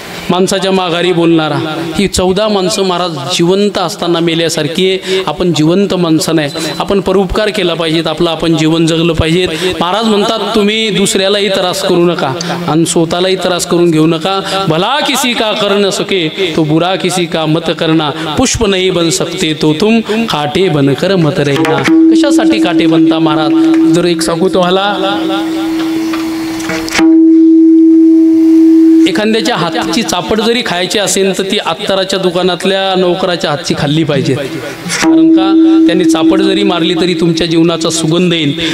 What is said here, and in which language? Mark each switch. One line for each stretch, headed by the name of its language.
Marathi: माणसाच्या माघारी बोलणारा, ही 14 माणसं महाराज जिवंत असताना मेल्यासारखी आहे. आपण जिवंत माणसं नाही, आपण परोपकार केला पाहिजेत, आपलं आपण जीवन जगलं पाहिजेत. महाराज म्हणतात तुम्ही दुसऱ्यालाही त्रास करू नका आणि स्वतःलाही त्रास करून घेऊ नका.
Hindi: भला किसी का कर न सके तो बुरा किसी का मत करना, पुष्प नहीं बन सकते तो तुम काटे बनकर मत रहना.
Marathi: कशासाठी काटे बनता महाराज? जर एक सांगू तुम्हाला, एखाद्याच्या हातची चापड जरी खायची असेल तर ती अत्तराच्या दुकानातल्या नोकराच्या हातची खाल्ली पाहिजे. कारण का, त्यांनी चापड जरी मारली तरी तुमच्या जीवनाचा सुगंध येईल.